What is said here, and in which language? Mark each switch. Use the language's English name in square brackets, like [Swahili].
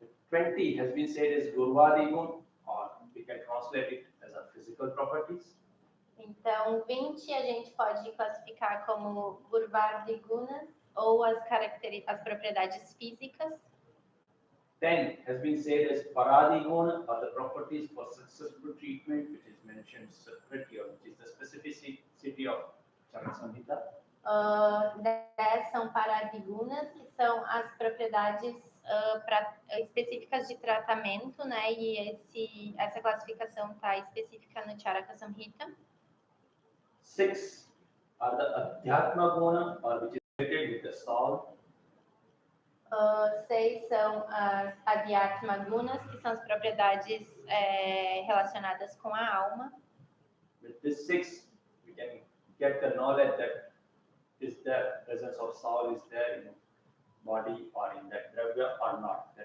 [English] 20 has been said as Gurvadi guna, or we can translate it as a physical properties. [Portuguese] Então, 20 a gente pode classificar como Gurvadi gunas, ou as propriedades físicas. [English] 10 has been said as Paradi guna, or the properties for successful treatment, which is mentioned separately, which is the specificity of Charaka Samhita. [Portuguese] 10 são paradigunas, que são as propriedades específicas de tratamento, né? E essa classificação está específica no Charaka Samhita. [English] 6 are the Adhyatma guna, or which is related with the soul. [Portuguese] 6 são as Adhyatma gunas, que são as propriedades relacionadas com a alma. [English] With this 6, we can get the knowledge that is the presence of soul is there in the body or in that dravya or not.